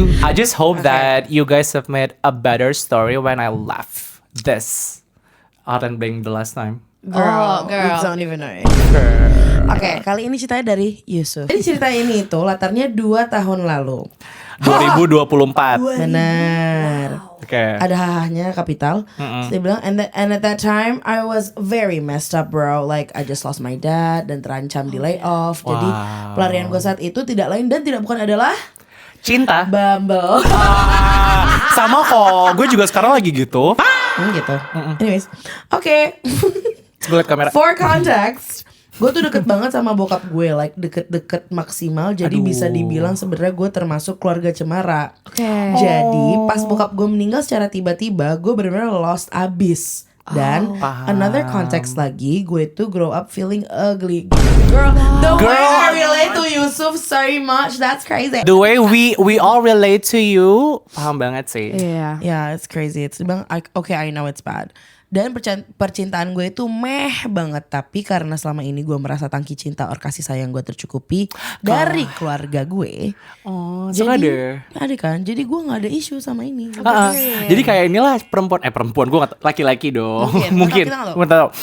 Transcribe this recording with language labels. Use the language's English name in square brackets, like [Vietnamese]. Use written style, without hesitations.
[English] I just hope that you guys have made a better story when I left this Hotline Bling the last time. Girl. We don't even know it. [Indonesian] Oke, kali ini ceritanya dari Yusuf. Jadi cerita ini itu latarnya 2 tahun lalu. 2024. Benar. Oke. Ada hahahnya kapital. Terus dia bilang, [English] and at that time I was very messed up, bro. Like I just lost my dad [Indonesian] dan terancam di layoff. Jadi pelarian gue saat itu tidak lain dan tidak bukan adalah Cinta. Bumble. Sama kok, gue juga sekarang lagi gitu. Gitu. Anyways, oke. Gue liat kamera. [English] For context, [Indonesian] gue tuh deket banget sama bokap gue, like deket-deket maksimal. Jadi Aduh. bisa dibilang sebenarnya gue termasuk keluarga cemara. Oke. Jadi pas bokap gue meninggal secara tiba-tiba, gue benar-benar lost abis. Dan [English] another context [Indonesian] lagi, gue tuh [English] grow up feeling ugly. Girl, the way I relate to Yusuf so much, that's crazy. The way we all relate to you, [Indonesian] paham banget sih. Iya. [English] Yeah, it's crazy. It's bang, okay, I know it's bad. [Indonesian] Dan percintaan gue itu meh banget. Tapi karena selama ini gue merasa tangki cinta or kasih sayang gue tercukupi dari keluarga gue. Oh, suka deh. Ada kan? Jadi gue gak ada isu sama ini. Jadi kayak inilah perempuan gue laki-laki dong. Mungkin. Gue tahu.